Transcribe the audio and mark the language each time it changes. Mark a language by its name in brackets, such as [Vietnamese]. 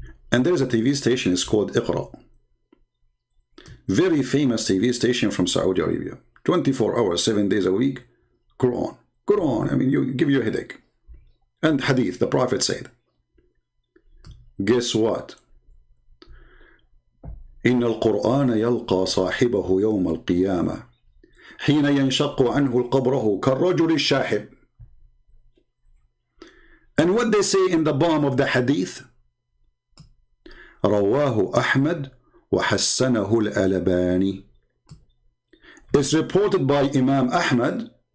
[English] And there's a TV station, it's called Iqra. Very famous TV station from Saudi Arabia. 24 hours, 7 days a week. Quran. Quran, I mean, you give you a headache. And Hadith, the Prophet said. Guess what? [Arabic] إن القرآن يلقى صاحبه يوم القيامة حين ينشق عنه القبره كالرجل الشاحب. [English] And what they say in the bottom of the hadith? [Arabic] رواه أحمد وحسنه الألباني. [English] It's reported by Imam Ahmad.